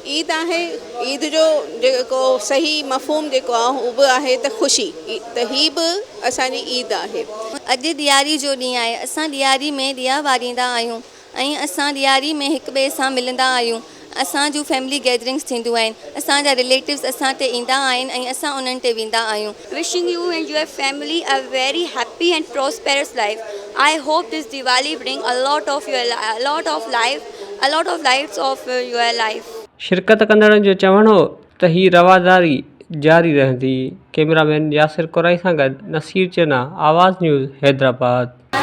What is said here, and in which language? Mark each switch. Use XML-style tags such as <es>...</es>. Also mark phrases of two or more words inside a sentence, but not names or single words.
<sd>ईद आहे, ईद जो जेको सही मफ़हूम जेको आहे उहो बि आहे त ख़ुशी, त ही बि असांजी ईद आहे। अॼु ॾियारी जो ॾींहुं आहे। असां ॾियारी में ॾिया ॿारींदा आहियूं ऐं असां ॾियारी में हिक ॿिए सां मिलंदा आहियूं। असां जूं</sd> <en>family gatherings</en> <sd>थींदियूं आहिनि। असांजा रिलेटिव्स असां ते ईंदा आहिनि ऐं असां उन्हनि ते वेंदा आहियूं।</sd> <en>Wishing you and your family a very happy and prosperous life. I hope this Diwali bring a lot of lives of your life.</en> <sd>शिरकत कंदड़नि जो चवणु हो त ही रवादारी जारी रहंदी। कैमरामैन यासिर कुराई सां गॾु नसीर चन्ना, आवाज़ न्यूज़, हैदराबाद।</sd>